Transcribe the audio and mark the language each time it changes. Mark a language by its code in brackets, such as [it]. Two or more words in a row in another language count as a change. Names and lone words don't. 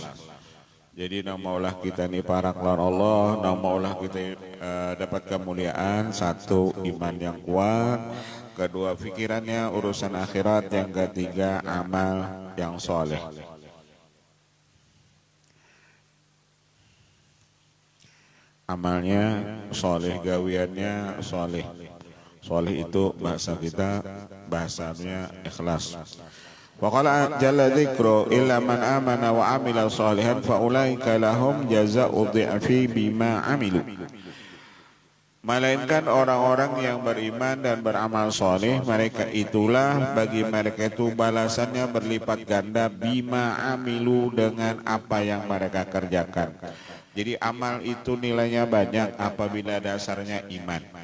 [bjn] Jadi nak maulah kita ni parak lawan Allah, nak maulah kita dapat kemuliaan, satu iman yang kuat, kedua pikirannya urusan akhirat, yang ketiga amal yang soleh. Amalnya soleh, gawiannya soleh. [id] Soleh itu bahasa kita, bahasanya ikhlas. [ar] وقال جل ذكره إلا من آمن وعمل صالحا فأولئك لهم جزاء الضعف بما عملوا. [id] Melainkan orang-orang yang beriman dan beramal soleh, mereka itulah bagi mereka itu balasannya berlipat ganda [ar] بما عملوا, [id] dengan apa yang mereka kerjakan. Jadi amal itu nilainya banyak apabila dasarnya iman.